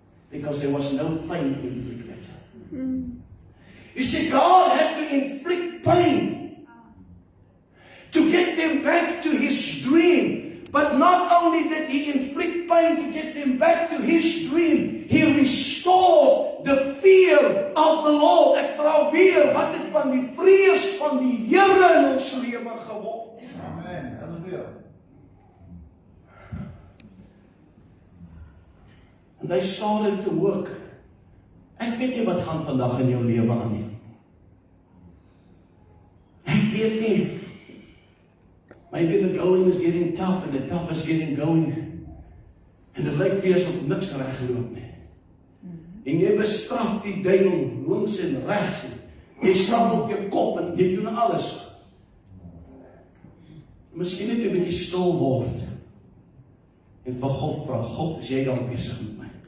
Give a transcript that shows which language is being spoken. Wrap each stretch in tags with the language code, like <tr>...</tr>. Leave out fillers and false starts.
<en>Because there was no pain inflicted. You see, God had to inflict pain to get them back to His dream. But not only did He inflict pain to get them back to His dream, He restored the fear of the Lord.</en> <af>Ek vra weer, wat het van die vrees van die Here in ons lewe geword? Amen. Hallelujah.</af> <en>And they started to work.</en> <af>Ek weet nie wat gaan vandag in jou lewe aan nie. Ek weet nie.</af> <en>Maybe the going is getting tough and the tough is getting going.</en> <af>En dit lyk vir asof niks reg geloop nie. En jy bestraf die duiwel links en regs. Jy staan op jou kop en jy doen alles. Miskien net 'n bietjie stil word. En vir God vra, God, is jy dalk besig met my?</af>